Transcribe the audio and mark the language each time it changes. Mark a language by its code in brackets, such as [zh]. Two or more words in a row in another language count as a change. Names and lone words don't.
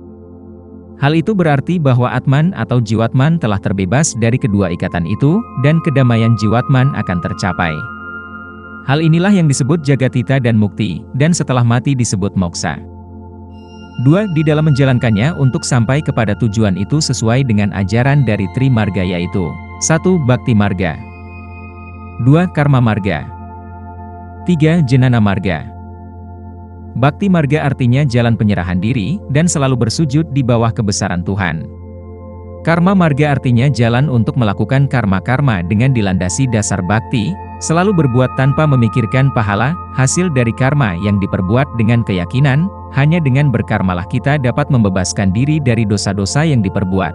[id] Hal itu berarti bahwa Atman atau Jiwatman telah terbebas dari kedua ikatan itu, dan kedamaian Jiwatman akan tercapai. Hal inilah yang disebut Jagatita dan Mukti, dan setelah mati disebut Moksa. 2. Di dalam menjalankannya untuk sampai kepada tujuan itu sesuai dengan ajaran dari Tri Marga yaitu 1. Bhakti Marga, 2. Karma Marga, 3. Jnana Marga. Bhakti Marga artinya jalan penyerahan diri, dan selalu bersujud di bawah kebesaran Tuhan. Karma Marga artinya jalan untuk melakukan karma-karma dengan dilandasi dasar bhakti, selalu berbuat tanpa memikirkan pahala, hasil dari karma yang diperbuat dengan keyakinan, hanya dengan berkarmalah kita dapat membebaskan diri dari dosa-dosa yang diperbuat.